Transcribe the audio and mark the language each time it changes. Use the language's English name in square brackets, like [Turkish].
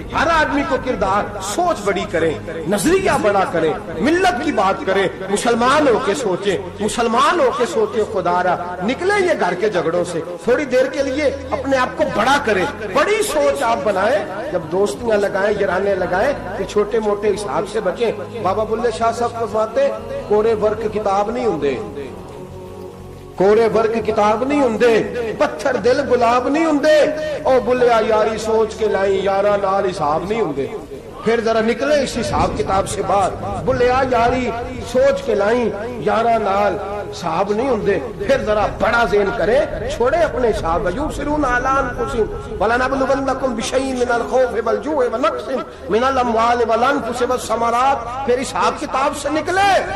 [Urdu] ہر آدمی کو کردار، سوچ بڑی کریں، نظریہ بڑا کریں، ملت کی بات کریں، مسلمان ہو کے سوچیں، مسلمان ہو کے سوچیں. خدا را نکلے یہ گھر کے جھگڑوں سے، تھوڑی دیر کے لیے اپنے آپ کو بڑا کریں، بڑی سوچ آپ بنائیں. جب دوستیاں لگائیں، یارانے لگائیں، کہ چھوٹے موٹے حساب سے بچیں. بابا بلے شاہ صاحب فرماتے [Punjabi] کورے ورک کتاب نہیں ہوندے، ਕੋਰੇ ਵਰਗ ਕਿਤਾਬ ਨਹੀਂ ਹੁੰਦੇ, ਪੱਥਰ ਦਿਲ ਗੁਲਾਬ ਨਹੀਂ ਹੁੰਦੇ। ਉਹ ਬੁੱਲਿਆ ਯਾਰੀ ਸੋਚ ਕੇ ਲਾਈ, ਯਾਰਾਂ ਨਾਲ ਹਿਸਾਬ ਨਹੀਂ ਹੁੰਦੇ। [Urdu] پھر ذرا نکلے اس حساب کتاب سے باہر، [Punjabi] بلیا یاری سوچ کے لائیں، یارہ نال صاحب نہیں ہوندے۔ [Urdu] پھر ذرا بڑا ذہن کرے، چھوڑے اپنے صاحب [Arabic] یبصرون علی انفسہم وَلَنَبْلُوَنَّکُمْ بِشَیْءٍ مِنَ الْخَوْفِ وَالْجُوعِ وَنَقْصٍ مِنَ الْأَمْوَالِ وَالْأَنفُسِ وَالثَّمَرَاتِ۔ [Urdu] پھر حساب کتاب سے نکلے،